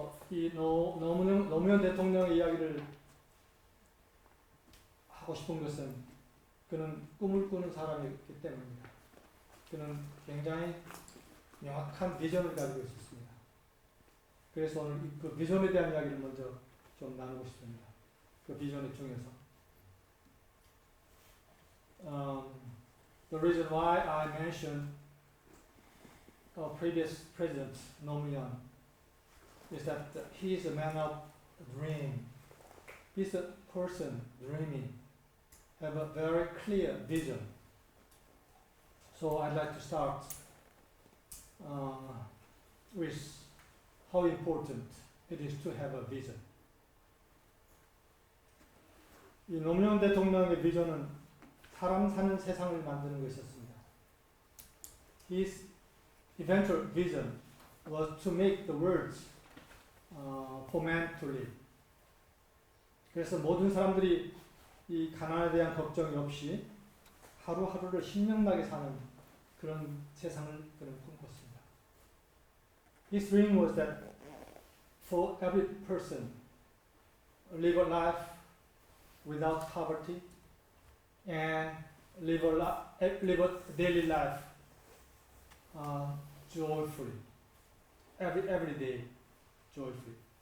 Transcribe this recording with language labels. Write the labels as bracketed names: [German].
[Korean] 이 노무현 대통령의 이야기를 하고 싶은 것은 그는 꿈을 꾸는 사람이기 때문입니다. 그는 굉장히 명확한 비전을 가지고 있었습니다. 그래서 오늘 그 비전에 대한 이야기를 먼저 좀 나누고 싶습니다. 그 비전의 중에서. [English] The reason why I mentioned previous President 노무현 is that he is a man of dream. He's a person dreaming, have a very clear vision. So I'd like to start with how important it is to have a vision. [Korean] 이 노무현 대통령의 비전은 사람 사는 세상을 만드는 것이었습니다. [English] His eventual vision was to make the world for man to live. [Korean] 그래서 모든 사람들이 이 가난에 대한 걱정이 없이 하루하루를 신명나게 사는 그런 세상을 그는 꿈꿨습니다. [English] His dream was that for every person live a life without poverty and live a daily life joyfully, every day joyfully.